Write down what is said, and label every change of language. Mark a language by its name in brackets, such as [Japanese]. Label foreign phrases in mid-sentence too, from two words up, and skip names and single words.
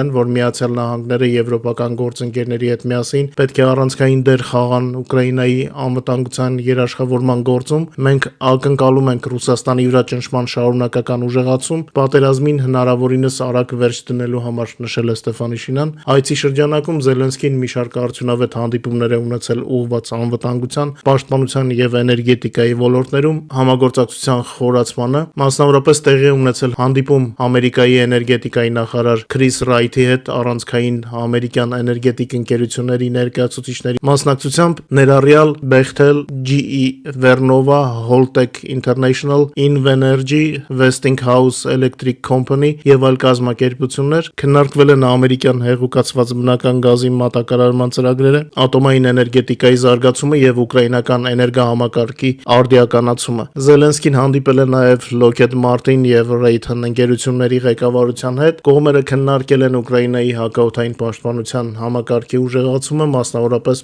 [Armenian] են, որ Միացյալ Նահանգները եվրոպական գործընկերների հետ միասին պետք է առանցքային դեր խաղան Ուկրաինայի անվտանգության երաշխավորման գործում։ Մենք ակնկալում ենք Ռուսաստանի վրա ճնշման շարունակական ուժեղացում, պատերազմին հնարավորինս արագ վերջ դնելու համար, նշել է Ստեֆանիշինան։ Այցի շրջանակում Զելենսկին մի շարք արդյունավետ հանդիպումներ է ունեցել ուղղված անվտանգության, պաշտպանության եւ էներգետիկայի ոլորտներում համագործակցության խորացմանը։ Մասնավորապես տեղի ունեցել հանդիպում Ամերիկայի էներգետիկայի նախարար Քրիս Ռայթի հետ առանցքային ամերիկյան էներգետիկ ընկերությունների ներկայացուցիչների մասնակցությամբ, ներառյալ Bechtel, GE Vernova, Holtec International, Invenergy, Westinghouse Electric Company եւ այլ կազմակերպություններ։ Քննարկվել են ամերիկյան հեղուկացված բնական գազի մատակարարման ծրագրերը, ատոմային էներգետիկայի զարգացումը եւ ուկրաինական էներգահամակարգի արդիականացումը։ Զելենսկին հանդիպել է նաեւ Lockheed Martin եւ Raytheon ընկերությունների ղեկավարության հետ։ Կողմերը քննարկել են Ուկրաինայի հակաօդային պաշտպանության համակարգի ուժեղացումը, մասնավորապես